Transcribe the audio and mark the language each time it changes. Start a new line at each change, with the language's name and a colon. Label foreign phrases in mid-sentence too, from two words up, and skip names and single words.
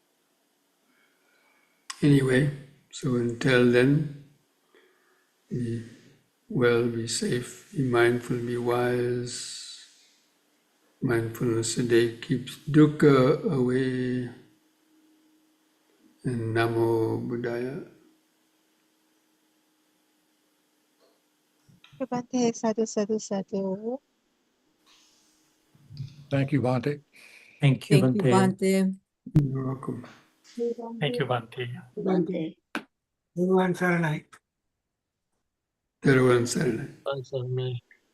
English: Anyway, so until then, be well, be safe, be mindful, be wise. Mindfulness today keeps dukkha away. And
Pali: Namo Buddhaya. Bhante, sadhu, sadhu, sadhu.
English: Thank you, Bhante. Thank you, Thank you, Bhante. Bhante. You're welcome. Thank you, Bhante. Bhante. Everyone Saranai. Everyone said it. Thanks, Amy.